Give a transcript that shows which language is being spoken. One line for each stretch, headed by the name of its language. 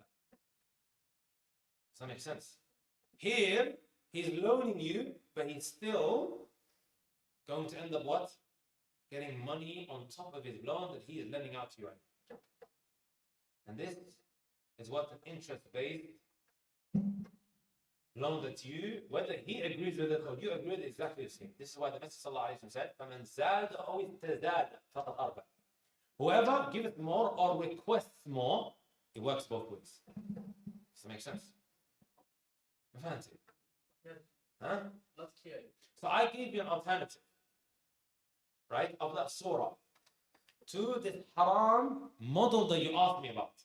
English: Does that make sense? Here, he's loaning you, but he's still going to end up what? Getting money on top of his loan that he is lending out to you. And this is what an interest-based loan that you, whether he agrees with it or you agree with it, exactly the same. This is why the Messenger ﷺ said,
Arabic: فَمَنْ زَادَ أَوْ ازْتَزَادَ فَقَدْ أَرْبَى.
English: Whoever giveth more or requests more, it works both ways. Does that make sense? Fancy. Yeah. Huh? Let's hear it. So I gave you an alternative, right, of that surah to this haram model that you asked me about.